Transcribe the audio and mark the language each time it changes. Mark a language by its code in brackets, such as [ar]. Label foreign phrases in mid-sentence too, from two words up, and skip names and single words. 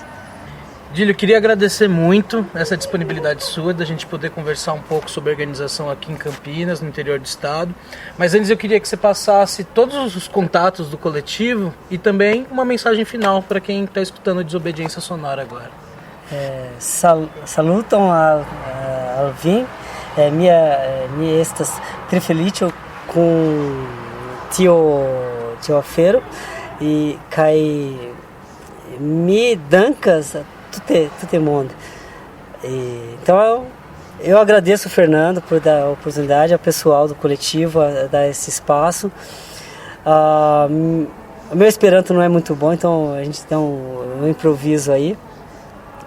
[pt] Dílio, eu queria agradecer muito essa disponibilidade sua, da gente poder conversar um pouco sobre a organização aqui em Campinas, no interior do estado. Mas antes eu queria que você passasse todos os contatos do coletivo e também uma mensagem final para quem está escutando a Desobediência Sonora agora. [eo] Salutam al vin, mi estas tre feliĉo com tio afero e kai mi dankas tutte mundo. [pt] Então eu agradeço o Fernando por dar a oportunidade, ao pessoal do coletivo a dar esse espaço. O meu Esperanto não é muito bom, então a gente dá um improviso aí.